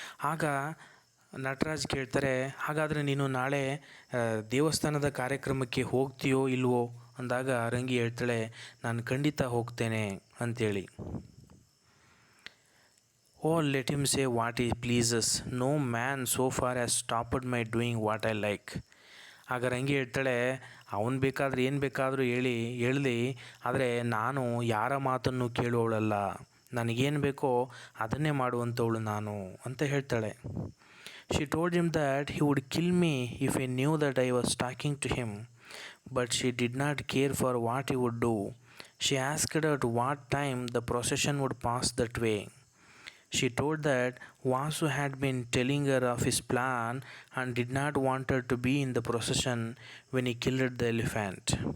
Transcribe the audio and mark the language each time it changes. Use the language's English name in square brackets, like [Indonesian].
[Kannada] ಆಗ ನಟರಾಜ್ ಕೇಳ್ತಾರೆ, ಹಾಗಾದರೆ ನೀನು ನಾಳೆ ದೇವಸ್ಥಾನದ ಕಾರ್ಯಕ್ರಮಕ್ಕೆ ಹೋಗ್ತೀಯೋ ಇಲ್ವೋ ಅಂದಾಗ ರಂಗಿ ಹೇಳ್ತಾಳೆ, ನಾನು ಖಂಡಿತ ಹೋಗ್ತೇನೆ ಅಂಥೇಳಿ. [English] Oh, let him say what he pleases. No man so far has stopped my doing what I like. [Kannada] ಆಗ ರಂಗಿ ಹೇಳ್ತಾಳೆ, ಅವನು ಬೇಕಾದರೆ ಏನು ಬೇಕಾದರೂ ಹೇಳಲಿ, ಆದರೆ ನಾನು ಯಾರ ಮಾತನ್ನು ಕೇಳುವವಳಲ್ಲ, ನನಗೇನು ಬೇಕೋ ಅದನ್ನೇ ಮಾಡುವಂಥವಳು ನಾನು ಅಂತ ಹೇಳ್ತಾಳೆ. [English] She told him that he would kill me if he knew that I was talking to him, but she did not care for what he would do. She asked at what time the procession would pass that way. She told that Vasu had been telling her of his plan and did not want her to be in the procession when he killed the elephant.